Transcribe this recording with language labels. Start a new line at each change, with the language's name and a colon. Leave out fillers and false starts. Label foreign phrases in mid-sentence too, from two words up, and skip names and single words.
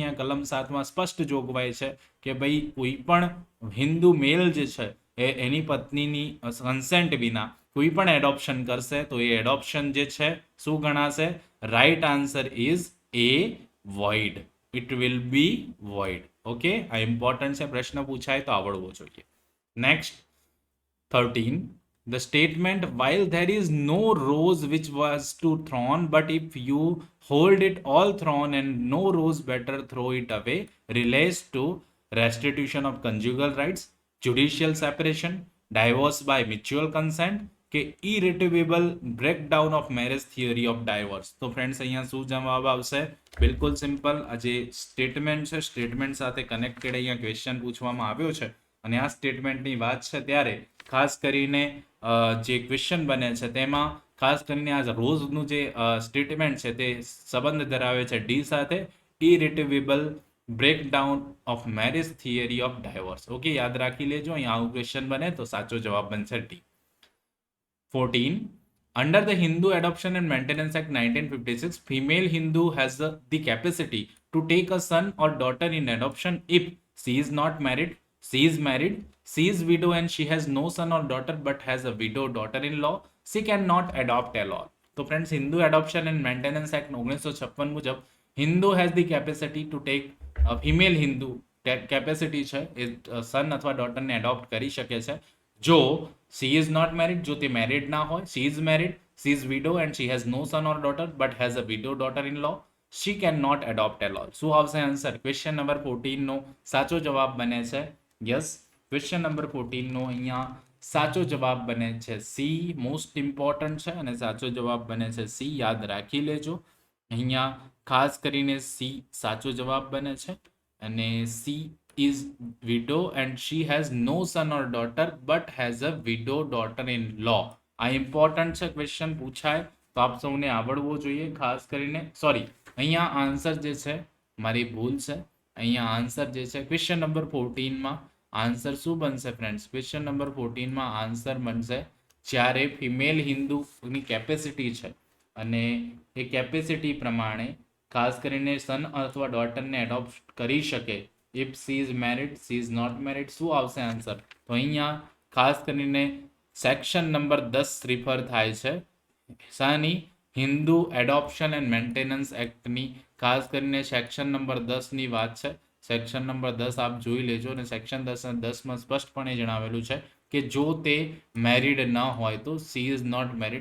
Gujarati: અહીંયા કલમ 7માં સ્પષ્ટ જોગવાઈ છે કે ભાઈ કોઈ પણ હિન્દુ મેલ જે છે એ એની પત્નીની કન્સેન્ટ વિના કોઈ પણ એડોપ્શન કરશે તો એ એડોપ્શન જે છે શું ગણાશે?
English: Right answer is A, void. It will be void.
Gujarati: ઓકે, આ ઇમ્પોર્ટન્ટ છે, પ્રશ્ન પૂછાય તો આવડવો જોઈએ.
English: નેક્સ્ટ 13. The statement, while there is no rose which was to thrown, but if you hold it all thrown and no rose better throw it away, relates to restitution of conjugal rights, judicial separation, divorce by mutual consent
Gujarati: કે
English: irretrievable breakdown of marriage theory of divorce.
Gujarati: તો ફ્રેન્ડ્સ અહીંયા શું જવાબ આવશે? બિલકુલ સિમ્પલ. આ જે સ્ટેટમેન્ટ છે, સ્ટેટમેન્ટ સાથે કનેક્ટેડ અહીંયા ક્વેશ્ચન પૂછવામાં આવ્યો છે, અને આ સ્ટેટમેન્ટની વાત છે ત્યારે ખાસ કરીને જે ક્વેશ્ચન બને છે તેમાં ખાસ કરીને આ રોઝનું જે સ્ટેટમેન્ટ છે તે સંબંધ ધરાવે છે ડી સાથે,
English: irretrievable breakdown of marriage theory of divorce.
Gujarati: ઓકે, યાદ રાખી લેજો, અહીં આવું ક્વેશ્ચન બને તો સાચો જવાબ બનશે ડી. 14.
English: Under the Hindu Adoption and Maintenance Act 1956, female Hindu has the capacity to take a son or daughter in adoption if she is not married, she is married, she is widow and she has no son or daughter but has a widow daughter-in-law, she cannot adopt at all.
Gujarati: તો ફ્રેન્ડ્સ હિન્દુ એડોપ્શન એન્ડ મેન્ટેનન્સ એક્ટ 1956 મુજબ
English: Hindu has the capacity to take, female Hindu
Gujarati: કેપેસિટી છે એ સન અથવા ડોટરને એડોપ્ટ કરી શકે છે જો
English: she is not married,
Gujarati: જો તે મેરિડ ના હોય,
English: she is married, she is widow and she has no son or daughter but has a widow daughter-in-law, she cannot adopt at all.
Gujarati: શું આવશે આન્સર?
English: question number
Gujarati: 14 નો સાચો જવાબ બને છે યસ.
English: question number
Gujarati: 14 નો અહીંયા સાચો જવાબ બને છે સી.
English: most important
Gujarati: છે અને સાચો જવાબ બને છે સી. યાદ રાખી લેજો, અહીંયા ખાસ કરીને સી સાચો જવાબ બને છે, અને સી
English: is widow and she has no son or daughter but has a widow daughter-in-law.
Gujarati: આ ઇમ્પોર્ટન્ટ છે, ક્વેશ્ચન પૂછાય તો આપ સૌને આવડવો જોઈએ. ખાસ કરીને સોરી, અહીંયા આન્સર જે છે મારી ભૂલ છે, અહીંયા આન્સર જે છે
English: question number
Gujarati: 14માં આન્સર શું બનશે ફ્રેન્ડ્સ?
English: question number
Gujarati: 14માં આન્સર બનશે જ્યારે ફિમેલ હિન્દુની કેપેસિટી છે અને એ કેપેસિટી પ્રમાણે ખાસ કરીને સન અથવા ડોટરને એડોપ્ટ કરી શકે.
English: if she is married, she is not married,
Gujarati: શું આવશે આન્સર? તો અહીંયા ખાસ કરીને
English: section number
Gujarati: 10 રિફર થાય છે શાની? હિન્દુ એડોપ્શન એન્ડ મેન્ટેનન્સ એક્ટની. ખાસ કરીને
English: section number
Gujarati: 10 ની વાત છે.
English: section number
Gujarati: 10 આપ જોઈ લેજો, અને સેક્શન 10 માં સ્પષ્ટપણે જણાવેલું છે કે જો તે મેરિડ ન હોય તો
English: she is not married.